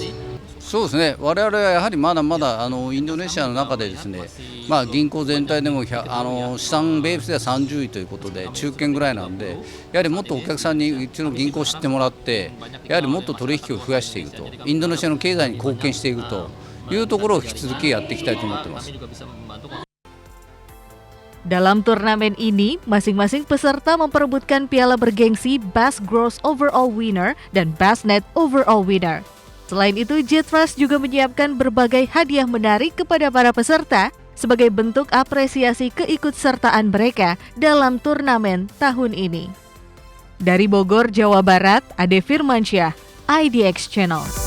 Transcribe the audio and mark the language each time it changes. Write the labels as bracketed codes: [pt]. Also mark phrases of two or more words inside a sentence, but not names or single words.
[ja] そうですね、我々はやはりまだまだインドネシアの中でですね、銀行全体でも資産ベースでは30位ということで中堅ぐらいなんで、やはりもっとお客さんにうちの銀行を知ってもらって、やはりもっと取引を増やしていくと、インドネシアの経済に貢献していくというところを引き続きやっていきたいと思ってます。 [id] Dalam turnamen ini, masing-masing peserta memperebutkan piala bergengsi [en] Best Gross Overall Winner [id] dan [en] Best Net Overall Winner. [id] Selain itu, J-Trust juga menyiapkan berbagai hadiah menarik kepada para peserta sebagai bentuk apresiasi keikutsertaan mereka dalam turnamen tahun ini. Dari Bogor, Jawa Barat, Ade Firmansyah, IDX Channel.